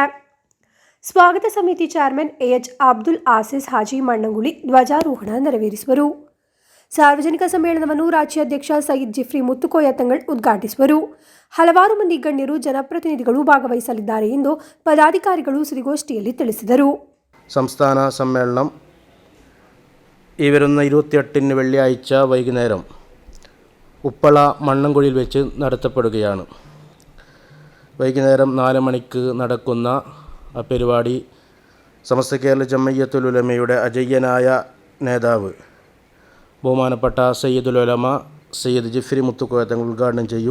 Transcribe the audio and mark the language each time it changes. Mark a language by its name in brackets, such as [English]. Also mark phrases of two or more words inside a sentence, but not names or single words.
[Kannada] ಸ್ವಾಗತ ಸಮಿತಿ ಚೇರ್ಮನ್ AH ಅಬ್ದುಲ್ ಆಸಿಸ್ ಹಾಜಿ ಮಣ್ಣಂಗುಳಿ ಧ್ವಜಾರೋಹಣ ನೆರವೇರಿಸುವರು. ಸಾರ್ವಜನಿಕ ಸಮ್ಮೇಳನವನ್ನು ರಾಜ್ಯಾಧ್ಯಕ್ಷ ಸೈಯದ್ ಜಿಫ್ರಿ ಮುತ್ತುಕೋಯ ತಂಗಳ್ ಉದ್ಘಾಟಿಸುವರು. ಹಲವಾರು ಮಂದಿ ಗಣ್ಯರು, ಜನಪ್ರತಿನಿಧಿಗಳು ಭಾಗವಹಿಸಲಿದ್ದಾರೆ ಎಂದು ಪದಾಧಿಕಾರಿಗಳು ಸುದ್ದಿಗೋಷ್ಠಿಯಲ್ಲಿ ತಿಳಿಸಿದರು. [Malayalam] സംസ്ഥാന സമ്മേളനം ഈ വരുന്ന 28 വെള്ളിയാഴ്ച വൈകുന്നേരം ഉപ്പള മണ്ണൻകുഴിയിൽ വെച്ച് നടത്തപ്പെടുകയാണ്. വൈകുന്നേരം 4 മണിക്ക് നടക്കുന്ന ആ പരിപാടി സമസ്ത കേരള ജമയ്യത്തുൽ ഉലമയുടെ അജയ്യനായ നേതാവ് ബഹുമാനപ്പെട്ട സയ്യിദുൽ ഉലമ സയ്യിദ് ജിഫ്രി മുത്തുക്കോയ തങ്ങൾ ഉദ്ഘാടനം ചെയ്യും.